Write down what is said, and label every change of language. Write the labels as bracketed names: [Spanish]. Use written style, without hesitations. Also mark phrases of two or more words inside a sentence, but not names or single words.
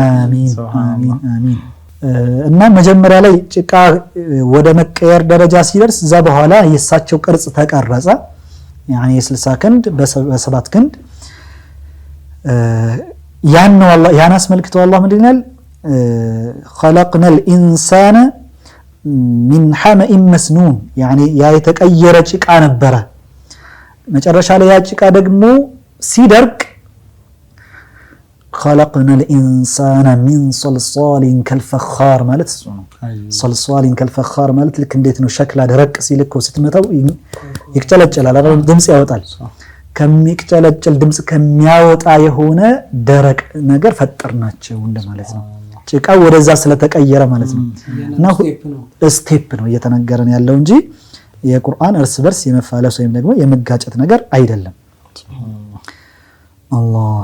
[Amharic] አሚን አሚን አሚን። እና መጀመሪያ ላይ ጭቃ ወደ መቀየር ደረጃ ሲደርስ እዛ በኋላ የሳቸው ቅርጽ ተቀረጸ። ያኒ 60 ክንድ በ7 ክንድ ያን ነው አላህ ያን አስመልክቶ አላህ ምንድን ይላል? [Arabic] خلقنا الانسان من حمأ مسنون [Amharic] ያኒ ያ የተቀየረ ጭቃ ነበረ። መጨረሻ ላይ ያ ጭቃ ደግሞ ሲደርቅ [Arabic] خلقنا الانسان من صلصال كالفخار [Amharic] ማለት እሱ ነው። [Arabic] صلصال كالفخار [Amharic] ማለት ልክ እንዴት ነው ሸክላ ደረቅ ሲልኮ ስትመታው ይቅጨለጨላል አይደል? ድምጽ ያወጣል። ከሚቅጨለጨል ድምጽ ከሚያወጣ የሆነ ደረቅ ነገር ፈጠርናቸው እንደማለት ነው። ጭቃው ወደዛ ስለተቀየረ ማለት ነው። እና ስቴፕ ነው እየተነገረን ያለው እንጂ የቁርአን እርስ በርስ የመፋለስ ወይም ደግሞ የመጋጨት ነገር አይደለም። አላህ